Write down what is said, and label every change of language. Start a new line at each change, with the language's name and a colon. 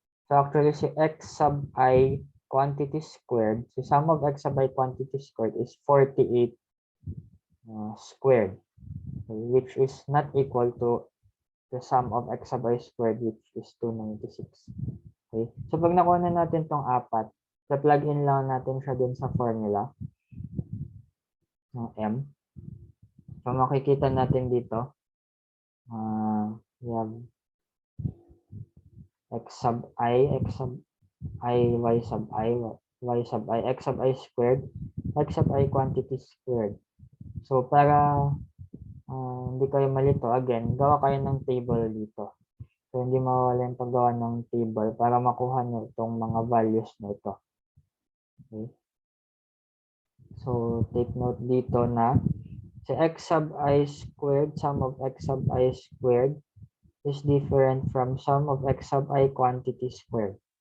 English: So actually, si x sub I quantity squared, si sum of x sub I quantity squared is 48 squared, okay, which is not equal to the sum of x sub I squared, which is 296. Okay?
Filipino: So pag nakuha na natin tong apat, plug in lang natin siya dun sa formula ng m.
English: So
Filipino: makikita natin dito,
English: we have x sub I, x sub I, y sub I, y sub I, x sub I squared, x sub I quantity squared.
Filipino: So para hindi kayo malito, again, gawa kayo ng table dito. So hindi mawala yung paggawa ng table para makuha nyo itong mga values na ito.
English: Okay? So take note dito na si x sub I squared, sum of x sub I squared is different from sum of x sub I quantity squared.